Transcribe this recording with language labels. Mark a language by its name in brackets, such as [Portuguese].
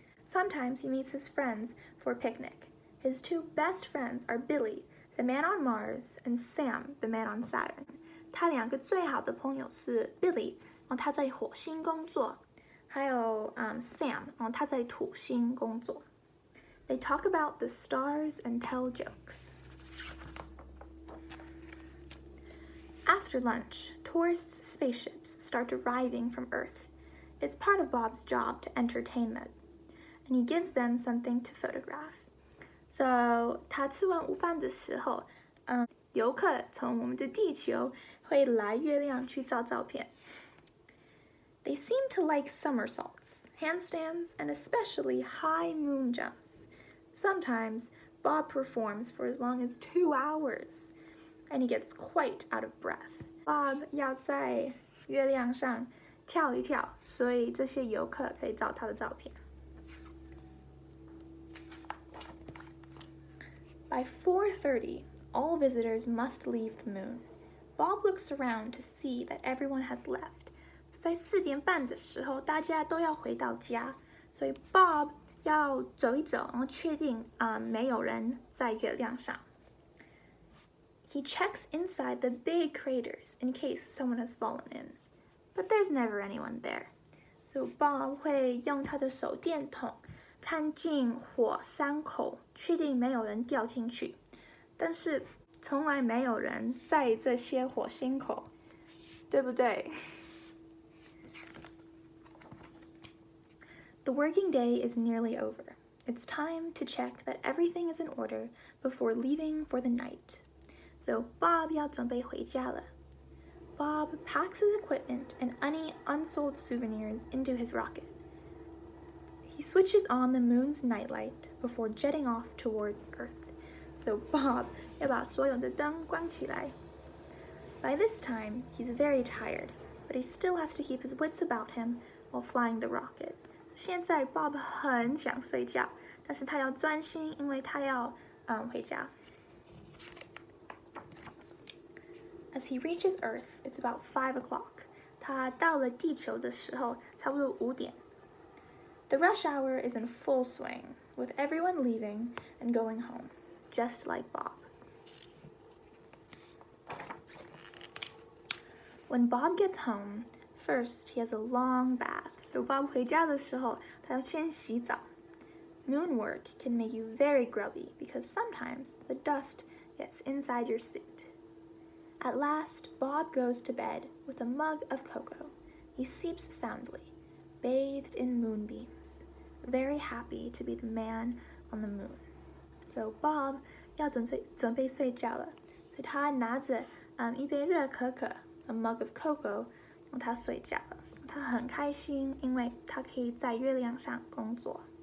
[English] Sometimes he meets his friends for a picnic. His 2 best friends are Billy, the man on Mars, and Sam, the man on Saturn. [Chinese] 他2个最好的朋友是 Billy， 然后他在火星工作，还有Sam， 然后他在土星工作。 [English] They talk about the stars and tell jokes. After lunch, tourists' spaceships start arriving from Earth. It's part of Bob's job to entertain them, and he gives them something to photograph. [Chinese] So 他吃完午饭的时候，游客从我们的地球会来月亮去照照片。 [English] They seem to like somersaults, handstands, and especially high moon jumps. Sometimes Bob performs for as long as 2 hours, and he gets quite out of breath. [Chinese] Bob 要在月亮上跳一跳，所以这些游客可以照他的照片。 [English] By 4:30, all visitors must leave the moon. Bob looks around to see that everyone has left. [Chinese] 在4点半的时候，大家都要回到家，所以 Bob 要走一走，然后确定没有人在月亮上。 [English] He checks inside the big craters in case someone has fallen in, but there's never anyone there. So Bob [Chinese] 会用他的手电筒看进火山口，确定没有人掉进去，但是从来没有人在这些火星口，对不对？ [English] The working day is nearly over. It's time to check that everything is in order before leaving for the night. [Chinese] So Bob 要准备回家了。 [English] Bob packs his equipment and any unsold souvenirs into his rocket. He switches on the moon's nightlight before jetting off towards Earth. [Chinese] So Bob 要把所有的灯关起来。 [English] By this time, he's very tired, but he still has to keep his wits about him while flying the rocket. [Chinese] 现在 Bob 很想睡觉，但是他要专心，因为他要回家。 [English] As he reaches Earth, it's about 5 o'clock. [Chinese] 他到了地球的时候，差不多5点。 [English] The rush hour is in full swing, with everyone leaving and going home, just like Bob. When Bob gets home, first he has a long bath. [Chinese] So Bob 回家的时候，他要先洗澡。 [English] Moon work can make you very grubby because sometimes the dust gets inside your suit. At last, Bob goes to bed with a mug of cocoa. He sleeps soundly, bathed in moonbeams, very happy to be the man on the moon. [Chinese] So Bob 要准备睡觉了，所以他拿着一杯热可可 ， [English] a mug of cocoa， [Chinese] 让他睡觉了。他很开心，因为他可以在月亮上工作。